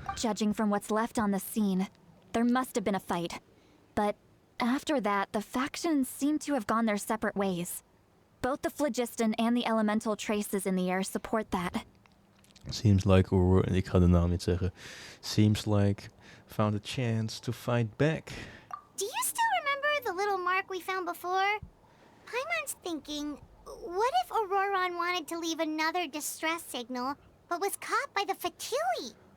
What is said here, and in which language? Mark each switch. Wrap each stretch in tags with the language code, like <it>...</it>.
<en>Judging from what's left on the scene, there must have been a fight. But after that, the factions seem to have gone their separate ways. Both the phlogiston and the elemental traces in the air support that. Seems like,</en> <nl>ik ga de naam niet zeggen.</nl> <en>Seems like found a chance to fight back. Do you still remember the little mark we found before? Paimon's thinking, what if Auroron wanted to leave another distress signal, but was caught by the Fatui?</en>